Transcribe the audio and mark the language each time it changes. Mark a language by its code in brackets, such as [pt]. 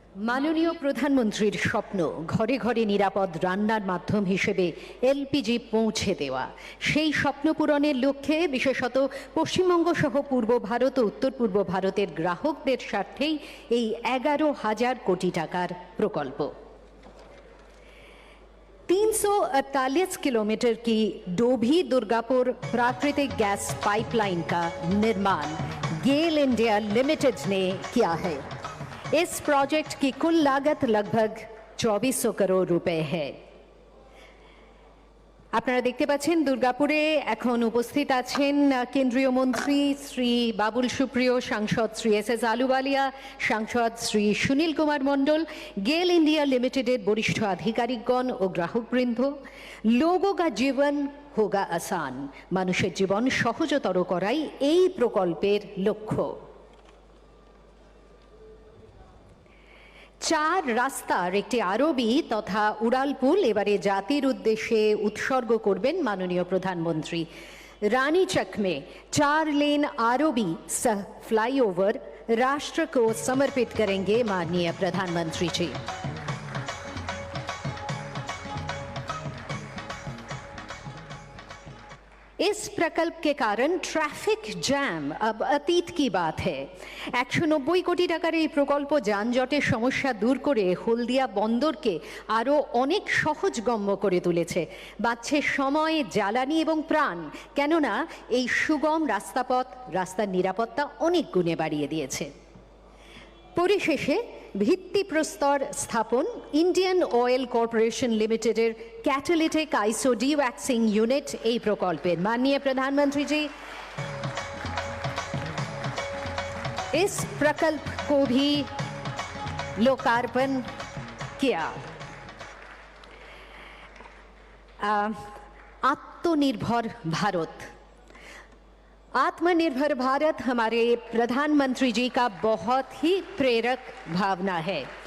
[bn] মাননীয় প্রধানমন্ত্রীর স্বপ্ন ঘরে ঘরে নিরাপদ রান্নার মাধ্যম হিসেবে এলপিজি পৌঁছে দেওয়া। সেই স্বপ্ন পূরণের লক্ষ্যে বিশেষত পশ্চিমবঙ্গ সহ পূর্ব ভারত ও উত্তর পূর্ব ভারতের গ্রাহকদের স্বার্থেই এই 11,000 কোটি টাকার প্রকল্প। [hi] 348 किलोमीटर की डोभी दुर्गापुर प्राकृतिक गैस पाइपलाइन का निर्माण गेल इंडिया लिमिटेड ने किया है। इस प्रोजेक्ट की कुल लागत लगभग 2400 करोड़ रुपए है। [bn] আপনারা দেখতে পাচ্ছেন দুর্গাপুরে এখন উপস্থিত আছেন কেন্দ্রীয় মন্ত্রী শ্রী বাবুল সুপ্রিয়, সাংসদ শ্রী এস আলুওয়ালিয়া, সাংসদ শ্রী সুনীল কুমার মণ্ডল, গেল ইন্ডিয়া লিমিটেডের বরিষ্ঠ আধিকারিকগণ ও গ্রাহকবৃন্দ। [hi] লোগো কা জীবন হোগা আসান, [bn] মানুষের জীবন সহজতর করাই এই প্রকল্পের লক্ষ্য। 4 রাস্তার একটি আরবি তথা উড়ালপুল এবারে জাতির উদ্দেশ্যে উৎসর্গ করবেন মাননীয় প্রধানমন্ত্রী। [hi] रानीचक में 4 लेन आरओबी सह फ्लाईओवर राष्ट्र को समर्पित करेंगे माननीय प्रधानमंत्री जी। इस प्रकल्प के कारण ट्रैफिक जैम अब अतीत की बात है। [bn] 190 কোটি টাকার এই প্রকল্প যানজটের সমস্যা দূর করে হলদিয়া বন্দরকে আরও অনেক সহজগম্য করে তুলেছে। বাঁচছে সময়, জ্বালানি এবং প্রাণ, কেননা এই সুগম রাস্তাপথ রাস্তার নিরাপত্তা অনেক গুণে বাড়িয়ে দিয়েছে। পরিশেষে ভিত্তিপ্রস্তর স্থাপন ইন্ডিয়ান অয়েল কর্পোরেশন লিমিটেডের [hi] कैटालिटिक आइसो डीवैक्सिंग यूनिट [bn] এই প্রকল্পের। [hi] माननीय प्रधानमंत्री जी, इस प्रकल्प को भी लोकार्पण किया। आत्मनिर्भर भारत, आत्मनिर्भर भारत हमारे प्रधानमंत्री जी का बहुत ही प्रेरक भावना है।